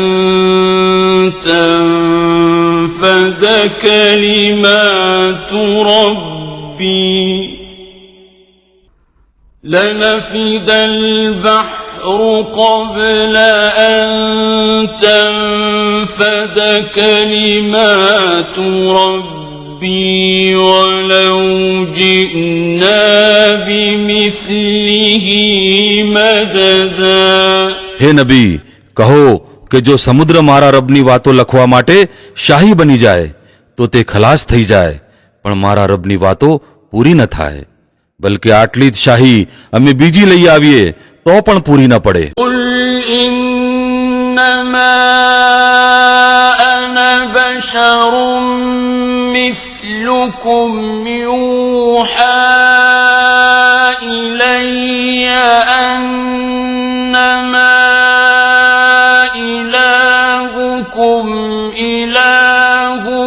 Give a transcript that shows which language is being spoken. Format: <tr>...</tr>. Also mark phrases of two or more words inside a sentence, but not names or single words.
<ar>تنفد كلمات ربي لنفد البحر قبل أن تنفد كلمات ربي ولو جئنا بمثله مددا.</ar> <gu>હે નબી, કહો કે જો સમુદ્ર મારા રબની વાતો લખવા માટે શાહી બની જાય તો તે ખલાસ થઈ જાય, પણ મારા રબની વાતો પૂરી ન થાય. બલકે આટલી જ શાહી અમે બીજી લઈ આવીએ તો પણ પૂરી ન પડે.</gu> <ar>قل إنما أنا بشر مثلكم يوحى إلي أنما إلهكم إله</ar>